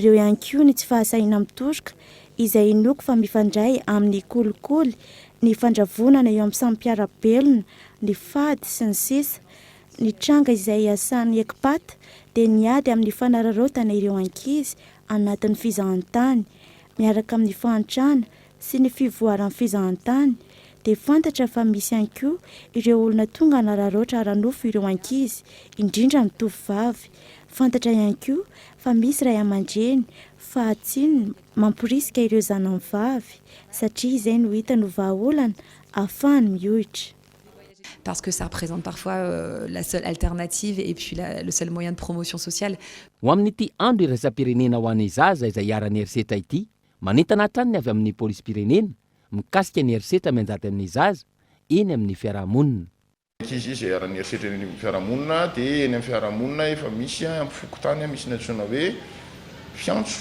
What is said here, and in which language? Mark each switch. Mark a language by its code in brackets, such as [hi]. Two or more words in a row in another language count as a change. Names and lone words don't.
[mg] eo ihany koa ny tsy fahasahiana mitoroka, izay inoko fa mifandray amin'ny kolikoly, ny fandravonana eo amin'ny samy mpiara-belona, ny fady sy ny sisa, ny tranga izay asan'ny ECPAT dia niady amin'ny fanararaotana ireo ankizy anatin'ny fizahantany, miaraka amin'ny fahantrana sy ny fivoaran'ny fizahantany, dia fantatra fa misy ihany koa ireo olona tonga nararaotra ara-nofo ireo ankizy, indrindra ny tovovavy. Fantatra ihany koa fa misy ray aman-dreny fahatsinony mamporisika ireo zanany vavy satria izay no hita no vahaolana ahafahany mihohitra. [fr] Parce que ça représente parfois la seule alternative et puis le seul moyen de promotion sociale. [mg] Ho amin'ity andro iraisam-pirenena ho an'ny zaza izay hiara-ny herisetra ity, manentana hatrany avy amin'ny polisy-pirenena mikasika ny herisetra mianjady amin'ny zaza eny amin'ny fiarahamonina. Ankizy izay hiara-ny herisetra eny amin'ny fiarahamonina dia eny amin'ny fiarahamonina efa misy ampifokotany misy ny antsoina hoe fiantso.